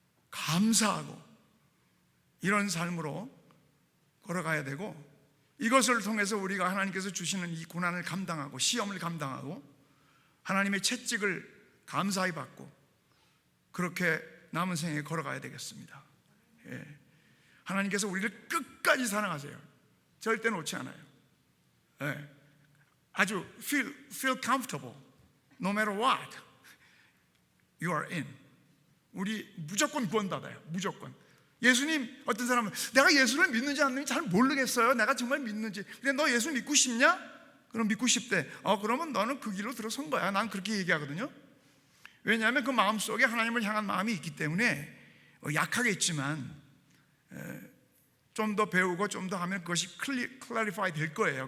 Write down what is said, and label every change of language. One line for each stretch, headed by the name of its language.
Korean: 감사하고 이런 삶으로 걸어가야 되고, 이것을 통해서 우리가 하나님께서 주시는 이 고난을 감당하고 시험을 감당하고 하나님의 채찍을 감사히 받고 그렇게 남은 생에 걸어가야 되겠습니다. 예. 하나님께서 우리를 끝까지 사랑하세요. 절대 놓지 않아요. 예.
English: 아주 feel comfortable no matter what you are in.
Korean: 우리 무조건 구원받아요. 무조건. 예수님, 어떤 사람은 내가 예수를 믿는지 안 믿는지 잘 모르겠어요. 내가 정말 믿는지. 근데 너 예수 믿고 싶냐? 그럼 믿고 싶대. 그러면 너는 그 길로 들어선 거야. 난 그렇게 얘기하거든요. 왜냐하면 그 마음속에 하나님을 향한 마음이 있기 때문에 약하겠지만 좀 더 배우고 좀 더 하면 그것이 클래리파이 될 거예요.